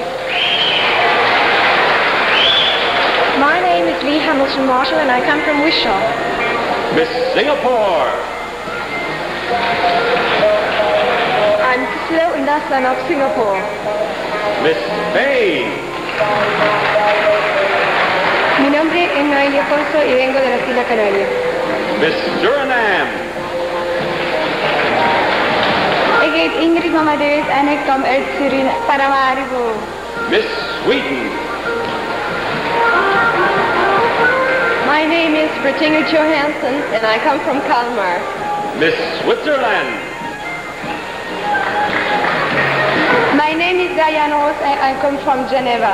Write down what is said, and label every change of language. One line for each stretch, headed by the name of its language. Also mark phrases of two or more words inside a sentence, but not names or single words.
English: My name is Lee Hamilton Marshall and I come from Wishaw. Miss Singapore. I'm Slow Ndaslan of Singapore. Miss Spain.
Spanish: Mi nombre es Noelia Alfonso y vengo de las Islas Canarias.
English: Miss Suriname.
Dutch: Ik heet Ingrid Mamadeus en ik kom uit Paramaribo.
English: Miss Sweden. My name is Bertinga Johansson and I come from Kalmar. Miss Switzerland. My name is Diane Ross and I come from Geneva.